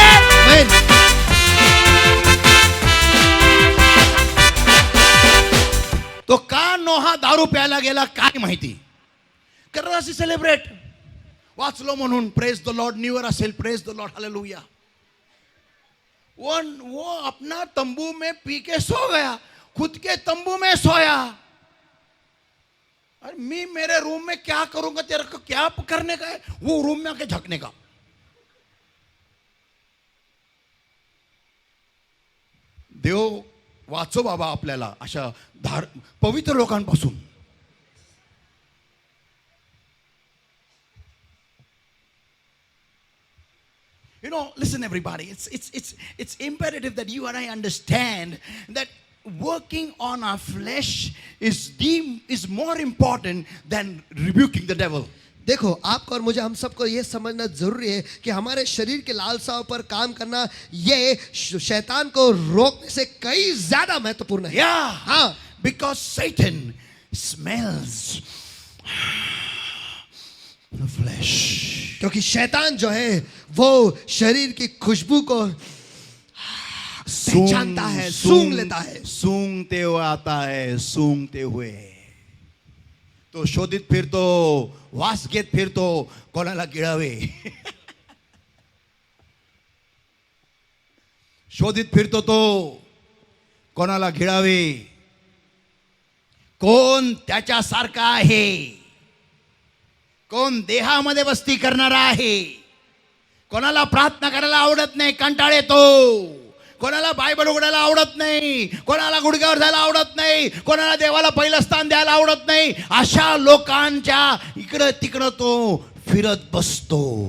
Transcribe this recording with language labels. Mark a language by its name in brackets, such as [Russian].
[Marathi] आमीन। तो का नोहा दारू प्यायला गेला काय माहिती, करत असे सेलिब्रेट, वाचलो म्हणून, [English] praise the Lord, [Marathi] new year असेल, प्रेज द लॉर्ड, हालेलुया। [Hindi] वो अपना तंबू में पी के सो गया, खुद के तंबू में सोया। अरे मैं मेरे रूम में क्या करूंगा, तेरे को क्या करने का है? वो रूम में आके झकने का। [Marathi] देव वाचो बाबा आपल्याला अशा पवित्र लोकांपासून। [English] You know, listen everybody, it's imperative that you and I understand that working on our flesh is more important than rebuking the devil. [Hindi] देखो, आपको और मुझे, हम सबको ये समझना जरूरी है कि हमारे शरीर के लालसाओं पर काम करना ये शैतान को रोकने से कई ज्यादा महत्वपूर्ण है। [English] Yeah, [Hindi] हाँ, [English] because Satan smells the flesh. [Hindi] क्योंकि शैतान जो है वो शरीर की खुशबू को पहचानता है, सूंघ लेता है। सूंघते हुए आता है, सूंघते हुए [Marathi] तो शोधित फिरतो, वास घेत फिरतो, कोणाला गिळावे शोधित फिरतो तो, कोणाला गिळावे, कोण त्याच्यासारखा आहे, कोण देहामध्ये वस्ती करणारा आहे, कोणाला प्रार्थना करायला आवडत नाही, कंटाळ येतो, कोणाला बायबल उघडायला आवडत नाही, कोणाला गुडघ्यावर जायला आवडत नाही, कोणाला देवाला पहिलं स्थान द्यायला आवडत नाही, अशा लोकांच्या इकडं तिकडं तो फिरत बसतो.